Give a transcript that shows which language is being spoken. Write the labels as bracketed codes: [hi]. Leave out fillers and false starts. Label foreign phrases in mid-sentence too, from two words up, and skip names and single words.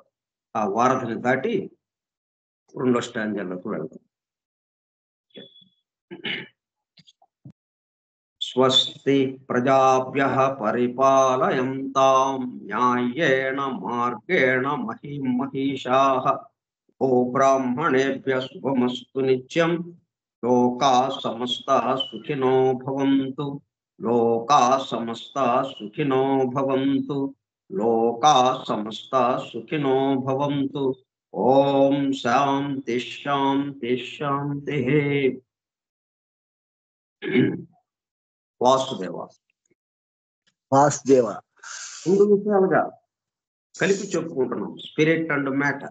[te] ఆ వారధిని దాటి రెండో స్టాంజాలోకి వెళ్దాం. [sa] स्वस्ति प्रजाभ्यः परिपालयन्तां न्यायेण मार्गेण महिं महिषाः गोब्राह्मणेभ्यः शुभमस्तु नित्यं. लोकाः समस्ताः सुखिनो भवन्तु. लोकाः समस्ताः सुखिनो भवन्तु. लोकाः समस्ताः सुखिनो भवन्तु. ओं शान्ति शान्ति शान्तिः. వాసుదేవ. వాసుదేవ. [te] 2 విషయాలుగా కలిపి చెప్పుకుంటున్నాం, [en] spirit and matter.